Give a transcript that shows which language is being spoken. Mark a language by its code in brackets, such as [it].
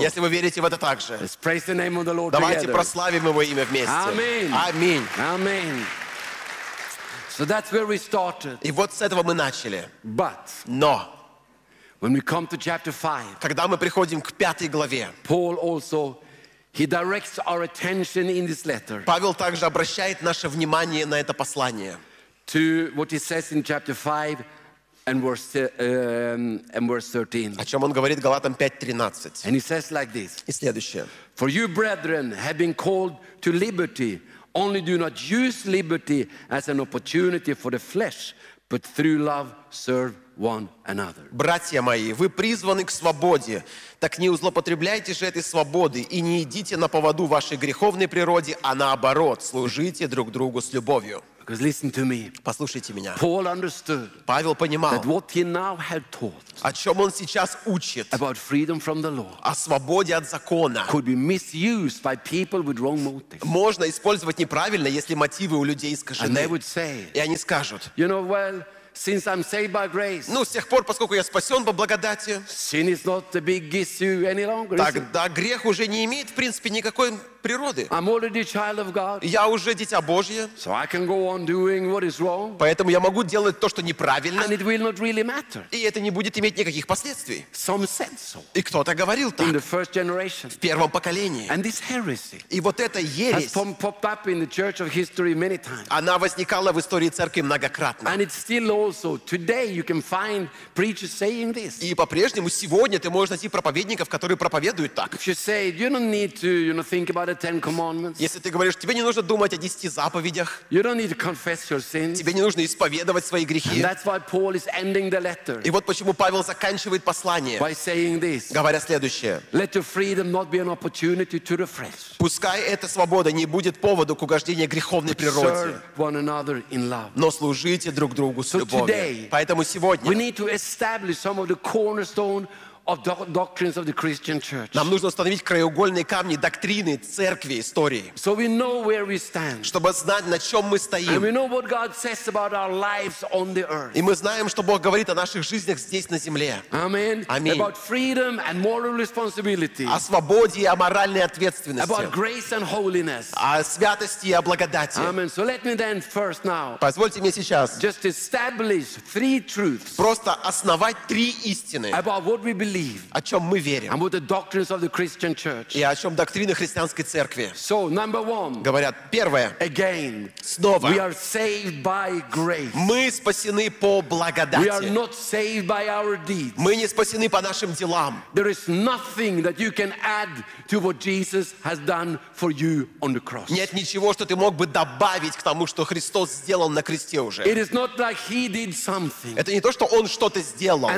[ru] если вы верите в это также, [en] let's praise the name of the Lord [ru] давайте [en] together. [ru] Прославим Его имя вместе. Аминь. Аминь. [en] Аминь. So that's where we started. [ru] И вот с этого мы начали. [en] But [ru] но [en] when we come to chapter 5, [ru] когда мы приходим к пятой главе, [en] Paul also he directs our attention in this letter. [ru] Павел также обращает наше внимание на это послание. [en] To what he says in chapter 5 and verse 13. [ru] О чем он говорит Галатам 5:13. [en] And he says like this. [ru] И следующее. [en] For you, brethren, have been called to liberty. Only do not use liberty as an opportunity for the flesh, but through love serve one another. [ru] Братья мои, вы призваны к свободе, так не злоупотребляйте же этой свободой и не идите на поводу вашей греховной природе, а наоборот, служите друг другу с любовью. [en] Because listen to me. [ru] Послушайте меня. [en] Paul understood. [ru] Павел понимал. [en] That what he now had taught. [ru] О чём он сейчас учит. [en] About freedom from the law. [ru] О свободе от закона. [en] Could be misused by people with wrong motives. [ru] Можно использовать неправильно, если мотивы у людей искажены. [en] And they would say. [ru] И они скажут. [en] You know well, since I'm saved by grace. [ru] Ну, с тех пор, поскольку я спасён по благодати. [en] Sin is not the big issue any longer. [ru] Тогда грех уже не имеет, в принципе, никакой природы. [en] I'm already a child of God. [ru] Я уже дитя Божье. [en] So I can go on doing what is wrong. [ru] Поэтому я могу делать то, что неправильно. [en] And it will not really matter. [ru] И это не будет иметь никаких последствий. [en] Some said so. [ru] И кто-то говорил так. [en] In the first generation. [ru] В первом поколении. [en] And this heresy. [ru] И вот эта ересь. [en] Has popped up in the church of history many times. [ru] Она возникала в истории церкви многократно. [en] And it's still also today you can find preachers saying this. [ru] И по-прежнему сегодня ты можешь найти проповедников, которые проповедуют так. [en] If you say you don't need to, you know, think about Ten commandments. [ru] Если ты говоришь, тебе не нужно думать о 10 заповедях. [en] You don't need to confess your sins. [ru] Тебе не нужно исповедовать свои грехи. [en] And that's why Paul is ending the letter. [ru] И вот почему Павел заканчивает послание. [en] By saying this. [ru] Говоря следующее. [en] Let your freedom not be an opportunity to refresh. [ru] Пускай эта свобода не будет поводу к угождению греховной природе. [en] Serve one another in love. [ru] Но служите друг другу с любовью. [en] So today. [ru] Поэтому сегодня. [en] We need to establish some of the cornerstone. Of doctrines of the Christian church. [ru] Нам нужно установить краеугольные камни доктрины церкви истории. [en] So we know where we stand. [ru] Чтобы знать, на чём мы стоим. [en] And we know what God says about our lives on the earth. [ru] И мы знаем, что Бог говорит о наших жизнях здесь на земле. [en] Amen. [ru] Аминь. [en] About freedom and moral responsibility. [ru] О свободе и о моральной ответственности. [en] About grace and holiness. [ru] О святости и о благодати. [en] Amen. So let me then first now. [ru] Позвольте мне сейчас. [en] Just establish three truths. [ru] Просто основать три истины. [en] About what we believe. [ru] О чём мы верим? [en] About the doctrines of the Christian church. [ru] И о чём доктрины христианской церкви? [en] So, number one. [ru] Говорят, первое. [en] Again. [ru] Снова. [en] We are saved by grace. [ru] Мы спасены по благодати. [en] We are not saved by our deeds. [ru] Мы не спасены по нашим делам. [en] There is nothing that you can add to what Jesus has done for you on the cross. [ru] Нет ничего, что ты мог бы добавить к тому, что Христос сделал на кресте уже. [en] It is not like he did something. [ru] Это не то, что он что-то сделал.